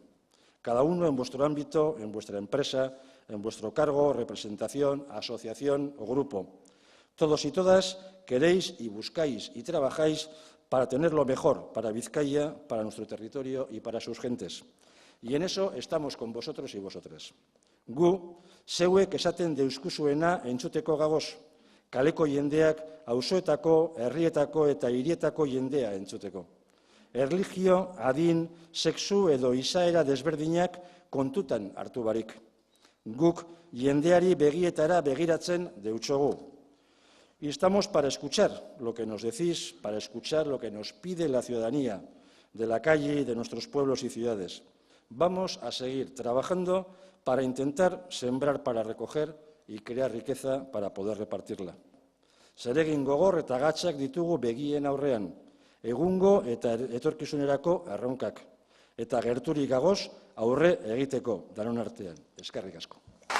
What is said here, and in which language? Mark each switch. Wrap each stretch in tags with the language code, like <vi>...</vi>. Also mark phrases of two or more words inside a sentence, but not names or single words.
<es>Cada uno en vuestro ámbito, en vuestra empresa, en vuestro cargo, representación, asociación o grupo. Todos y todas queréis y buscáis y trabajáis para tener lo mejor para Vizcaya, para nuestro territorio y para sus gentes. Y en eso estamos con vosotros y vosotras.</es> <eu>Gu, zeuek esaten deuskuzuena entzuteko gagoz, kaleko jendeak, auzoetako, herrietako eta hirietako jendea entzuteko. Erlijio, adin, sexu edo izaera desberdinak kontutan hartu barik. Guk jendeari begietara begiratzen deutsogu.</eu> <es>Y estamos para escuchar lo que nos decís, para escuchar lo que nos pide la ciudadanía de la calle y de nuestros pueblos y ciudades. Vamos a seguir trabajando para intentar sembrar para recoger y crear riqueza para poder repartirla.</es> <eu>Zeregin gogor eta gatzak ditugu begien aurrean, egungo eta etorkizunerako erronkak, eta gerturik gagoz aurre egiteko danon artean. Eskerrik asko.</eu>